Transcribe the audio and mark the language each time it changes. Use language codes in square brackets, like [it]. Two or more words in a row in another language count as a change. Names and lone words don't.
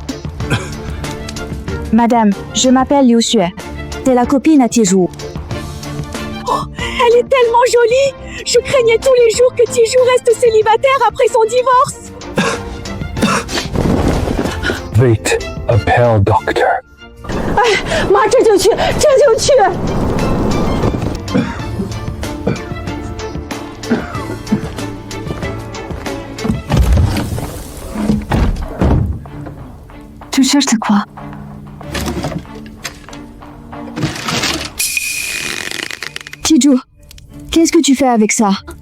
[fr] Madame, je m'appelle Liu Xue. T'es la copine à Tijou. Oh, elle est tellement jolie. Je craignais tous les jours que Tijou reste célibataire après son divorce. Vite, appelle docteur. [zh] 妈，这就去，这就去。 [fr] Tu cherches de quoi? Tijou, qu'est-ce que tu fais avec ça?